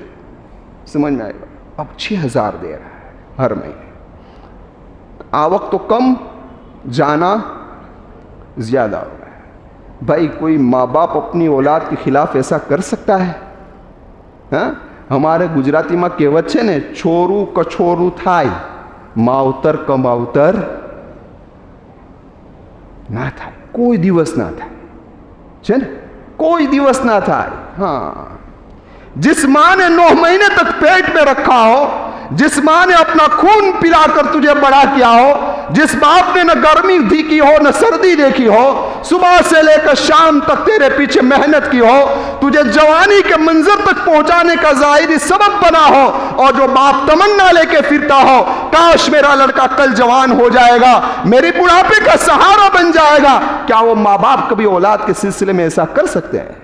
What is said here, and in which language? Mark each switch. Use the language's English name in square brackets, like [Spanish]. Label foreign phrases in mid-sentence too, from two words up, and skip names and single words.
[Urdu] سمجھ میں آئے گا. اب 6,000 دے رہا ہے ہر مہینے. آوق تو کم, جانا زیادہ ہو رہا ہے. بھائی کوئی ماں باپ اپنی اولاد کے خلاف ایسا کر سکتا ہے؟ ہاں, ہمارے گجراتی میں کہوت [Gujarati] છે ને, છોરું કછોરું થાય માવતર કમાવતર ના થાય. કોઈ દિવસ ના થાય છે ને, [Urdu] کوئی દિવસ نہ تھا. ہاں, جس ماں نے 9 مہینے تک پیٹ میں رکھا ہو, جس ماں نے اپنا خون پلا کر تجھے بڑا کیا ہو, جس باپ نے نہ گرمی دیکھی ہو نہ سردی دیکھی ہو, صبح سے لے کر شام تک تیرے پیچھے محنت کی ہو, تجھے جوانی کے منظر تک پہنچانے کا ظاہری سبب بنا ہو, اور جو باپ تمنا لے کے پھرتا ہو کاش میرا لڑکا کل جوان ہو جائے گا, میری بڑھاپے کا سہارا بن جائے گا, کیا وہ ماں باپ کبھی اولاد کے سلسلے میں ایسا کر سکتے ہیں؟